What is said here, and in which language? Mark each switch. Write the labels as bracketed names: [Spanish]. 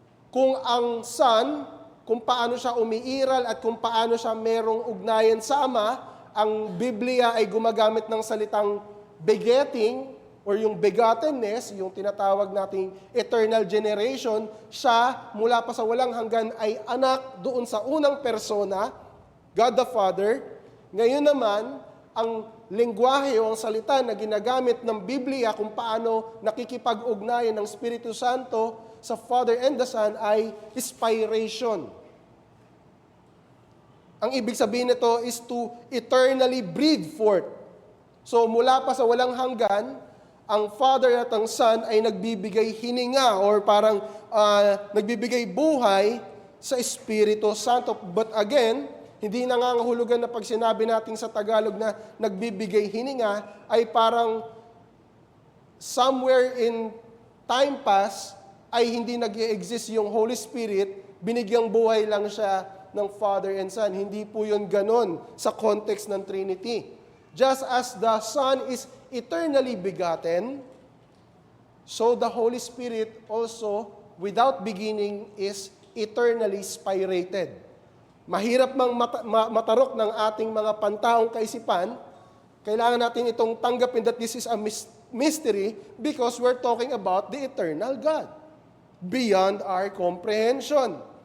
[Filipino] Kung ang Son, kung paano siya umiiral at kung paano siya merong ugnayan sa Ama, ang Biblia ay gumagamit ng salitang begetting or yung begottenness, yung tinatawag nating eternal generation, siya mula pa sa walang hanggan ay anak doon sa unang persona, God the Father. Ngayon naman, ang lengguwahe o ang salita na ginagamit ng Biblia kung paano nakikipag-ugnayan ng Espiritu Santo sa Father and the Son ay inspiration. Ang ibig sabihin nito [English] is to eternally breathe forth. [Filipino] So mula pa sa walang hanggan, ang Father at ang Son ay nagbibigay hininga or parang nagbibigay buhay sa Espiritu Santo. But again, hindi nangangahulugan na pag sinabi natin sa Tagalog na nagbibigay hininga, ay parang [English] somewhere in time past [Filipino] ay hindi nag-exist yung Holy Spirit, binigyang buhay lang siya ng Father and Son. Hindi po yun ganon sa context ng Trinity. [English] Just as the Son is eternally begotten, so the Holy Spirit also, without beginning, is eternally spirated. [Filipino] Mahirap mang matarok ng ating mga pantaong kaisipan, kailangan natin itong tanggapin [English] that this is a mystery because we're talking about the eternal God, beyond our comprehension.